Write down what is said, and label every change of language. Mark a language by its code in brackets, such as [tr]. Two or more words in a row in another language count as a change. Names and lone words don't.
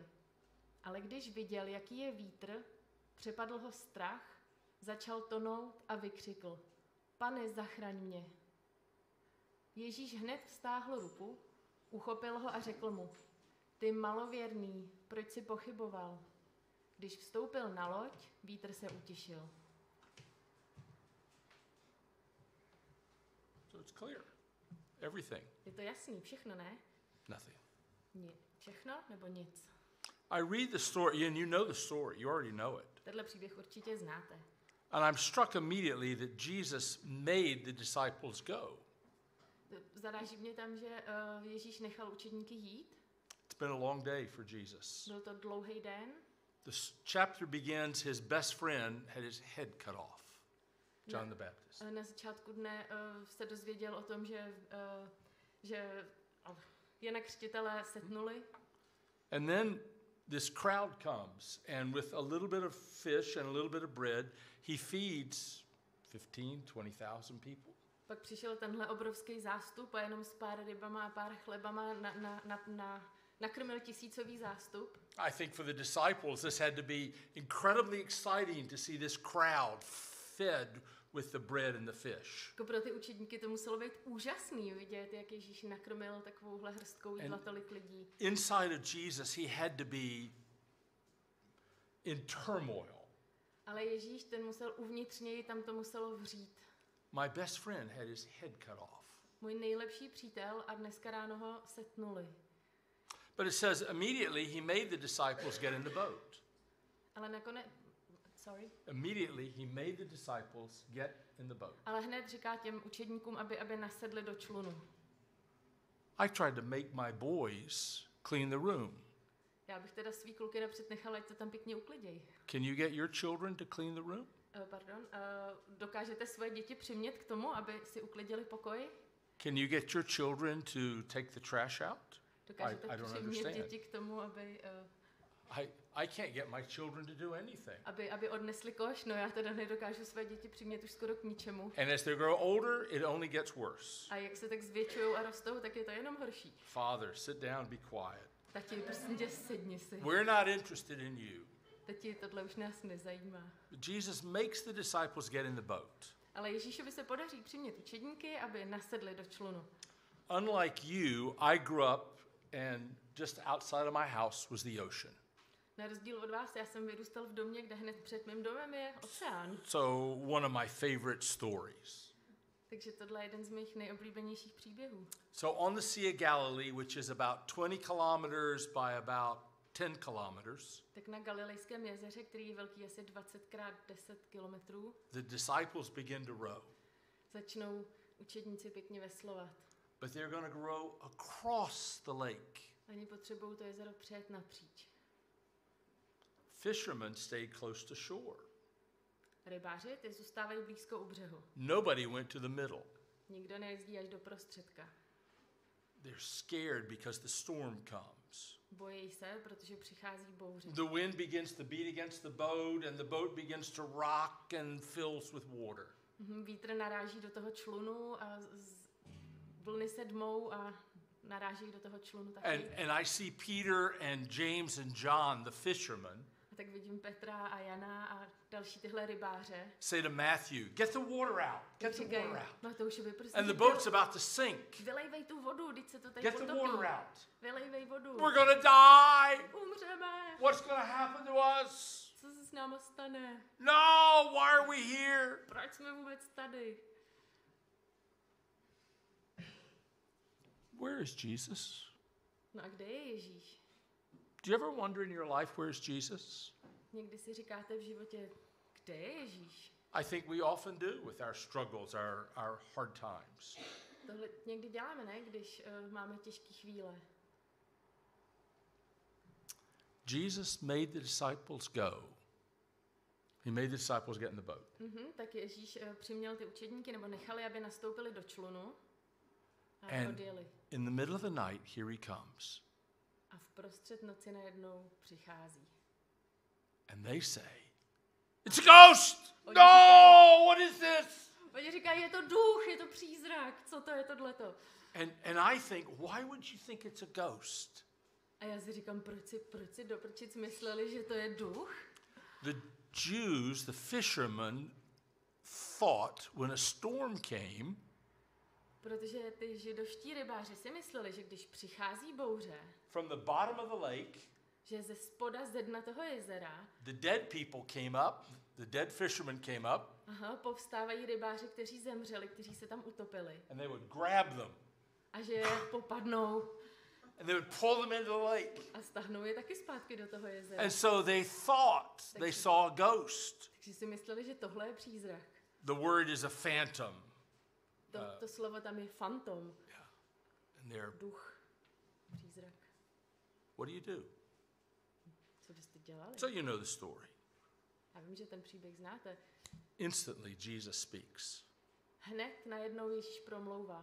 [cs] Ale když viděl, jaký je vítr, přepadl ho strach, začal tonout a vykřikl, Pane, zachraň mě. Ježíš hned vztáhl ruku, uchopil ho a řekl mu, ty malověrný, proč jsi pochyboval? Když vstoupil na loď, vítr se utišil. [en] So it's clear. Everything. [cs] Je to jasný, všechno, ne? [en] Nothing. [cs] Všechno nebo nic? [en] I read the story, and you know the story. You already know it. [cs] Tenhle příběh určitě znáte. [en] And I'm struck immediately that Jesus made the disciples go. [cs] Zaráží mě tam, že Ježíš nechal učedníky jít. [en] It's been a long day for Jesus. [cs] Byl to dlouhý den. [en] The chapter begins, his best friend had his head cut off, John the Baptist. [cs] Na začátku dne se dozvěděl o tom, že Jana Křtitele setnuli. [en] And then this crowd comes, and with a little bit of fish and a little bit of bread, he feeds 15,000-20,000 people. [cs] Pak přišel tenhle obrovský zástup a jenom s pár rybama a pár chlebama nakrmil tisícový zástup. [en] I think for the disciples this had to be incredibly exciting to see this crowd fed with the bread and the fish. [cs] Jako pro ty učedníky to muselo být úžasný vidět, jak Ježíš nakrmil takovouhle hrstkou jídla tolik lidí. [en] Inside of Jesus he had to be in turmoil. [cs] Ale Ježíš ten musel uvnitř něj, tam to muselo vřít. [en] My best friend had his head cut off. [cs] můj nejlepší přítel a dneska ráno ho setnuli. [en] But it says immediately he made the disciples get in the boat. [cs] Ale nakonec, [en] Immediately he made the disciples get in the boat. [cs] Ale hned říká těm učedníkům, aby nasedli do člunu. [en] I tried to make my boys clean the room. [cs] Já bych teda svý kluky napřed nechala, ať to tam pěkně ukliděj. [en] Can you get your children to clean the room? [cs] Dokážete své děti přimět k tomu, aby si uklidili pokoj? [en] Can you get your children to take the trash out? [cs] Dokážete [en] I don't [cs] přimět [en] understand. [cs] děti k tomu, aby [en] I can't get my children to do anything. [cs] aby odnesli koš? No já teda nedokážu své děti přimět už skoro k ničemu. [en] And as they grow older, it only gets worse. [cs] A jak se tak zvětšují a rostou, tak je to jenom horší. [en] Father, sit down, be quiet. [cs] Tati, prosím tě, sedni si. [en] We're not interested in you. [cs] Tati, tohle už nás nezajímá. [en] Jesus makes the disciples get in the boat. [cs] Ale Ježíšovi se podaří přimět učedníky, aby nasedli do člunu. [en] Unlike you, I grew up and just outside of my house was the ocean. [cs] Na rozdíl od vás, já jsem vyrůstal v domě, kde hned před mým domem je oceán. [en] So one of my favorite stories. [cs] Takže tohle je jeden z mých nejoblíbenějších příběhů. [en] So on the Sea of Galilee, which is about 20 kilometers by about 10 kilometers, [cs] Tak na Galilejském jezeře, který je velký asi 20x10 kilometrů, [en] the disciples begin to row. [cs] začnou učedníci pěkně veslovat. [en] But they're going to row across the lake. [cs] Oni potřebují to jezero přejet napříč. [en] Fishermen stayed close to shore. [cs] Rybáři, ty zůstávají blízko u břehu. [en] Nobody went to the middle. [cs] Nikdo nejezdí až do prostředka. [en] They're scared because the storm comes. [cs] Bojí se, protože přichází bouře. [en] The wind begins to beat against the boat and the boat begins to rock and fills with water. [cs] Vítr naráží do toho člunu a vlny se dmou a naráží do toho člunu taky. [en] And I see Peter and James and John, the fishermen, [cs] A tak vidím Petra a Jana a další tyhle rybáře. [en] say to Matthew, get the water out, get the [cs] Říkají, [en] water out. [cs] Matoušovi, prosím, [en] And the boat's about to sink. [cs] vylejvej tu vodu, teď se to tady [en] Get the [cs] potopí. [en] water out. [cs] Vylejvej vodu. [en] We're going to die. [cs] Umřeme. [en] What's going to happen to us? [cs] Co se s náma stane? [en] No, why are we here? [cs] Proč jsme vůbec tady? [en] Where is Jesus? [cs] No a kde je Ježíš? [en] Do you ever wonder in your life, where is Jesus? [cs] Někdy si říkáte v životě, kde je Ježíš? [en] I think we often do with our struggles, our hard times. [cs] Tohle někdy děláme, ne? Když máme těžké chvíle. [en] Jesus made the disciples go. He made the disciples get in the boat. [cs] Tak Ježíš přiměl ty učedníky, nebo nechali, aby nastoupili do člunu a [en] And [cs] odjeli. [en] in the middle of the night, here he comes. [cs] A v prostřed noci najednou přichází. [en] And they say, it's a ghost! No, what is this? [cs] Oni říkají, je to duch, je to přízrak, co to je tohleto? [en] And I think, why would you think it's a ghost? [cs] A já si říkám, proč si do prčic mysleli, že to je duch? [en] The Jews, the fishermen, thought when a storm came, [cs] Protože ty židovští rybáři si mysleli, že když přichází bouře, [en] from the bottom of the lake, [cs] že ze spoda ze dna toho jezera, [en] the dead people came up, the dead fishermen came up, [cs] povstávají rybáři, kteří zemřeli, kteří se tam utopili. [en] and they would grab them, [cs] A že je popadnou [en] and they would pull them into the lake. [cs] a stáhnou je taky zpátky do toho jezera. [en] And so they thought they saw a ghost. [cs] Takže si mysleli, že tohle je přízrak. [en] The word is a phantom. [cs] To slovo tam je fantom, [en] And they're, [cs] duch, přízrak. [en] what do you do? [cs] Co byste dělali? [en] So you know the story. [cs] Já vím, že ten příběh znáte. [en] Instantly, Jesus speaks. [cs] Hned najednou Ježíš promlouvá.